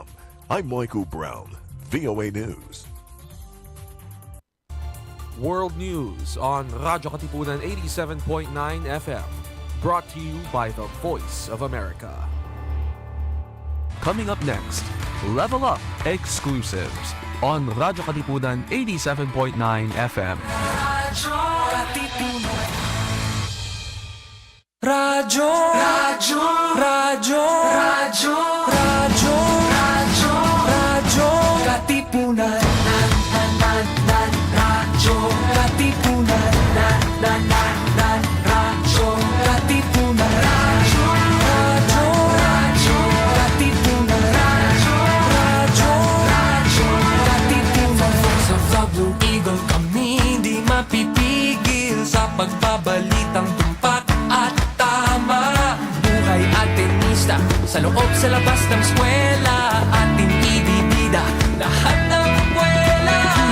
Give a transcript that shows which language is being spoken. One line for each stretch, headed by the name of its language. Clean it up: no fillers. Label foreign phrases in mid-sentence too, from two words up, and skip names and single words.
English: I'm Michael Brown, VOA News. World News on Radyo Katipunan 87.9 FM. Brought to you by the Voice of America. Coming up next, Level Up Exclusives on Radyo Katipunan 87.9 FM. Radyo Katipunan. Radyo, Radyo, Radyo, Radyo, Radyo, Radyo, Radyo Katipunan. Radyo Katipunan, Radyo Katipunan, Radyo Katipunan, Radyo Katipunan.
Filipino: Sa The Blue Eagle kami di mapipigil sa pagbabalitang tumpak at tama. Buhay at tenista sa loob sa labas ng eskwela, ating ibibida lahat ng buwela.